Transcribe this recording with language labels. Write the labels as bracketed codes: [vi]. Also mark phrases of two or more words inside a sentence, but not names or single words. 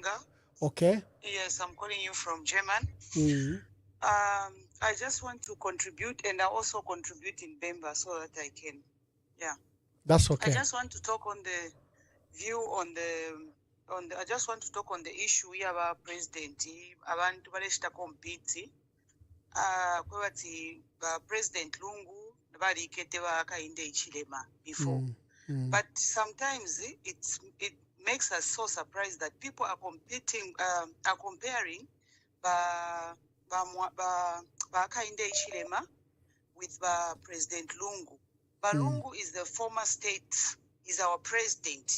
[en] Okay. Yes, I'm calling you from German. Mm-hmm. I just want to contribute, and I also contribute in Bemba so that I can, yeah. That's okay. I just want to talk on the view on the I just want to talk on the issue [bem] yaba president abantu baleshita compete kwebati president Lungu balikete Hakainde Hichilema [en] before. But sometimes it makes us so surprised that people are comparing Hakainde Hichilema with President Lungu. Lungu is the former state, is our president.